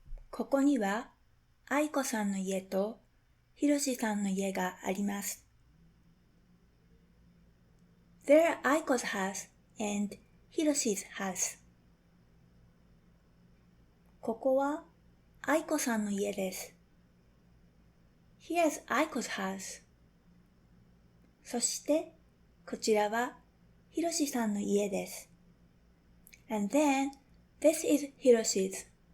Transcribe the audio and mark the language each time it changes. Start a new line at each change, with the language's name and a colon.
Japanese: ここには愛子さんの家とひろしさんの家があります。
English: There are Aiko's house and Hiroshi's house.
Japanese: ここは愛子さんの家です。
English: Here's Aiko's house.
Japanese: そしてこちらはひろしさんの家です。
English: And then this is Hiroshi's.